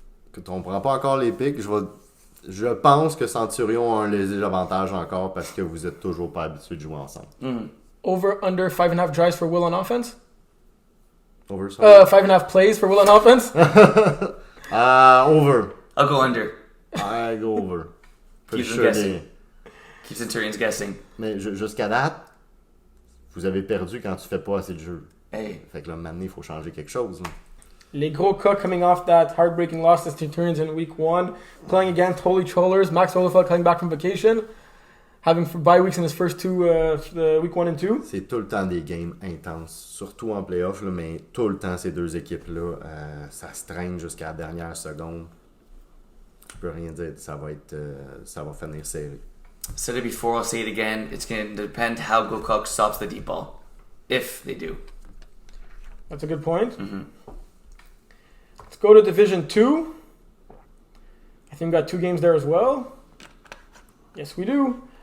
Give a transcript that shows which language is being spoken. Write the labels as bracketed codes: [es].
[fr] Écoute, on prend pas encore les pics. Je pense que Centurion a un léger avantage encore parce que vous êtes toujours pas habitués de jouer ensemble. [en] Over, under 5.5 drives for Will on offense? [fr] Over, ça? [en] 5.5 plays for Will on offense? Over. I'll go under. I go over. Keep them Sure guessing. they- Keep Centurions guessing. [fr] Mais jusqu'à date, vous avez perdu quand tu fais pas assez de jeux. [en] Hey. [fr] Fait que là, maintenant, il faut changer quelque chose. Là. [en] Les gros cas coming off that heartbreaking loss to Centurions in week 1, playing against Holy Trollers. Max Olafeld coming back from vacation. having bye weeks in his first two, week 1 and 2. [fr] C'est tout le temps des games intenses, surtout en playoff, là, mais tout le temps ces deux équipes-là, ça se traîne jusqu'à la dernière seconde. Je peux rien dire, ça va finir serré. [en] Said it before, I'll say it again. It's going to depend how Gokok stops the deep ball, if they do. That's a good point. Mm-hmm. Let's go to Division 2. I think we got 2 games there as well. Yes, we do.